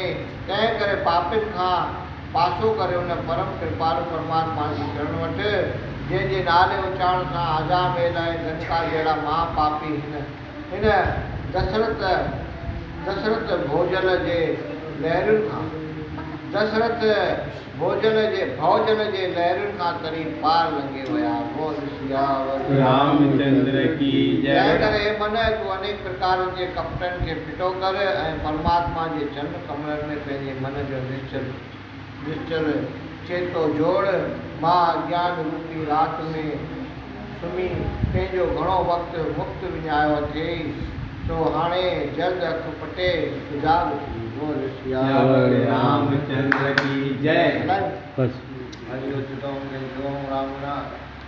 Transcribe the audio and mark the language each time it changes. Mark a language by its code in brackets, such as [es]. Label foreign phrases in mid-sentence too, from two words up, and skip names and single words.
[sd] तंहिं करे पापिन खां पासो करे उन परम कृपालु परमात्मा जी शरण वठ जंहिंजे नाले उचारण सां आजामेल ऐं गंगा जहिड़ा महापापी हिन दशरथ भोजन जे लहरुनि खां तरी पार लंघे विया। [hi] बोल सियावर रामचंद्र की जय। [sd] तंहिं करे मन तूं अनेक प्रकारनि जे कपटनि खे फिटो कर ऐं परमात्मा जे चरण कमलनि में पंहिंजे मन जो निश्चल चेतो जोड़। मां अज्ञान रूपी राति में सुम्ही पंहिंजो घणो वक़्तु मुक्त विञायो अथई सो हाणे जल्द अख पटे सुजाग थी। [hi] बोल सियावर रामचंद्र की जय। हरि ओम राम नाथ।